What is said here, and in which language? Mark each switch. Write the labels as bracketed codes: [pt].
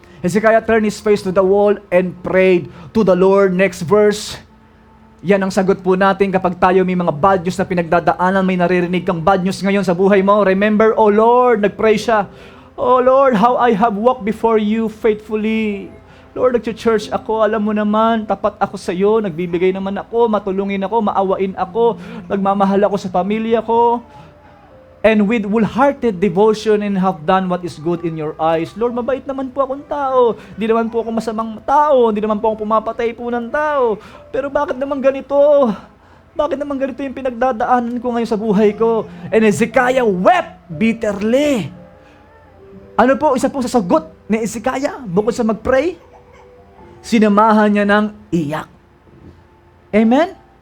[en] Hezekiah turned his face to the wall and prayed to the Lord. Next verse. [tl] Yan ang sagot po natin kapag tayo may mga bad news na pinagdadaanan, may naririnig kang bad news ngayon sa buhay mo. [en] Remember, oh Lord, [tl] nagpray siya. [en] Oh Lord, how I have walked before you faithfully. [tl] Lord, nag-church ako, alam mo naman, tapat ako sa iyo, nagbibigay naman ako, matulungin ako, maawain ako, nagmamahal ako sa pamilya ko. [en] And with wholehearted devotion and have done what is good in your eyes. [tl] Lord, mabait naman po akong tao. Di naman po ako masamang tao. Di naman po ako pumapatay po ng tao. Pero bakit naman ganito? Bakit naman ganito yung pinagdadaanan ko ngayon sa buhay ko? [en] And Hezekiah wept bitterly. [tl] Ano po, isa po sa sagot ni Hezekiah, bukod sa mag-pray, sinamahan niya ng iyak. Amen?